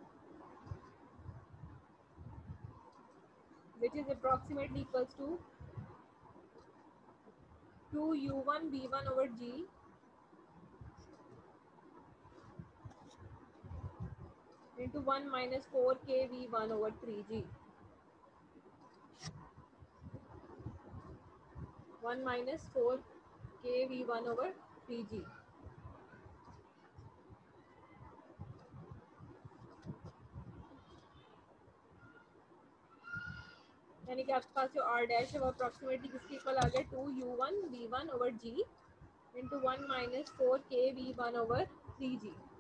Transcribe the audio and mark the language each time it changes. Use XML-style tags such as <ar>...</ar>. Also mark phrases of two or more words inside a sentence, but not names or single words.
<en>which is approximately equals to 2u1 v1 over g into 1 minus 4k v1 over 3g 1 minus 4k v1 over 3g</en> <hi>यानी कि आपके पास जो r डैश है वो अप्रोक्सीमेटली किसके इक्वल आ गया</hi> <en>2u1 v1 over g into 1 minus 4k v1 over 3g</en>